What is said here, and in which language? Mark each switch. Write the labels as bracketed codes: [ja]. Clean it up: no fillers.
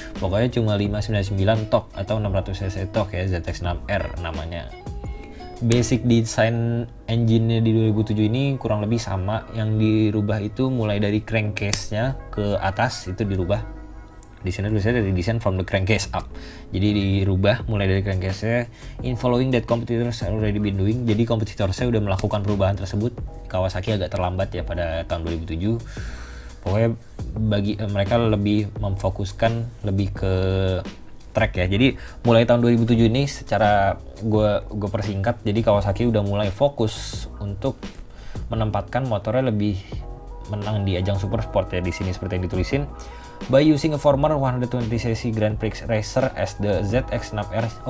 [id] Pokoknya cuma 599 tok atau 600 cc tok ya, ZX6R namanya. Basic design engine-nya di 2007 ini kurang lebih sama. Yang dirubah itu mulai dari crankcase-nya ke atas itu dirubah. Di sini tulisannya dari [en] design from the crankcase up. [id] Jadi dirubah mulai dari crankcase-nya. [en] In following that competitors already been doing. [id] Jadi kompetitor saya udah melakukan perubahan tersebut. Kawasaki agak terlambat ya pada tahun 2007. Pokoknya bagi mereka lebih memfokuskan lebih ke track ya. Jadi mulai tahun 2007 ini secara gue persingkat. Jadi Kawasaki udah mulai fokus untuk menempatkan motornya lebih menang di ajang super sport ya. Di sini seperti yang ditulisin. [en] By using a former 120cc Grand Prix racer as the ZX6R.